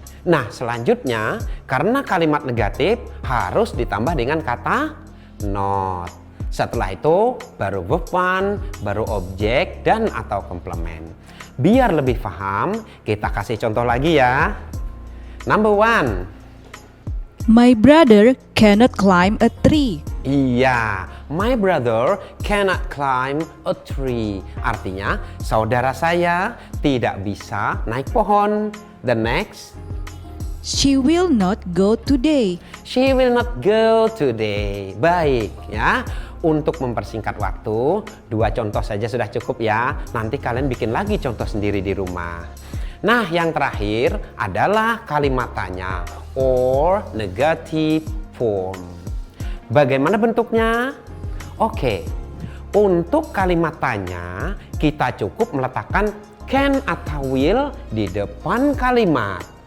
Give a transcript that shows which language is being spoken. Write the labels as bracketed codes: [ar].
[id] Nah, selanjutnya karena kalimat negatif harus ditambah dengan kata not. Setelah itu baru verb one, baru objek dan atau komplement. Biar lebih paham, kita kasih contoh lagi ya. [en] Number one. My brother cannot climb a tree. Iya, my brother cannot climb a tree. [id] Artinya, saudara saya tidak bisa naik pohon. [en] The next. She will not go today. She will not go today. [id] Baik ya. untuk mempersingkat waktu, 2 contoh saja sudah cukup ya. Nanti kalian bikin lagi contoh sendiri di rumah. Nah, yang terakhir adalah kalimat tanya or negative form. Bagaimana bentuknya? Oke, untuk kalimat tanya kita cukup meletakkan can atau will di depan kalimat.